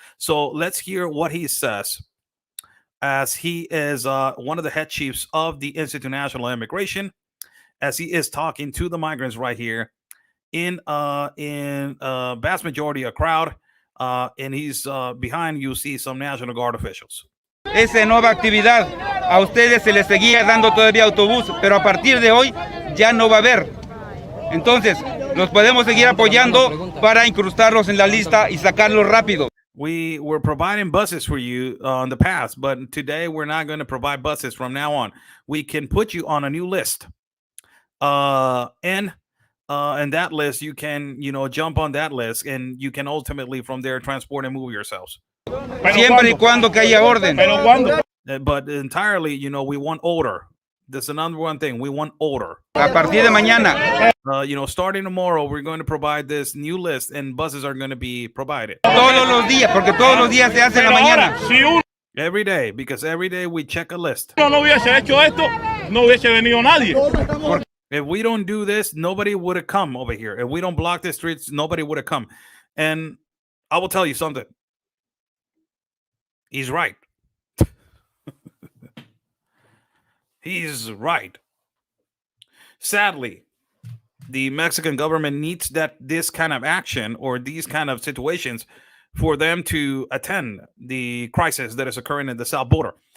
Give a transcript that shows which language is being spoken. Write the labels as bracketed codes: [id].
[en] So let's hear what he says, as he is one of the head chiefs of the Institute of National Immigration, as he is talking to the migrants right here in vast majority a crowd, and he's behind you see some National Guard officials. [es] Esa nueva actividad, a ustedes se les seguía dando todavía autobús, pero a partir de hoy ya no va a haber. Entonces, los podemos seguir apoyando para incrustarlos en la lista y sacarlos rápido. [en] We were providing buses for you in the past, but today we're not going to provide buses from now on. We can put you on a new list. And that list, you can, jump on that list, and you can ultimately from there transport and move yourselves. [es] Siempre y cuando que haya orden. [en] But entirely, we want order. That's the number one thing. We want order. [es] A partir de mañana. [en] Starting tomorrow, we're going to provide this new list, and buses are going to be provided. [es] Todos los días, porque todos los días se hace en la mañana. [en] Every day, because every day we check a list. [es] No hubiese hecho esto, no hubiese venido nadie. [en] If we don't do this, nobody would have come over here. If we don't block the streets, nobody would have come. And I will tell you something. He's right. He's right. Sadly, the Mexican government needs this kind of action or these kind of situations for them to attend the crisis that is occurring in the south border.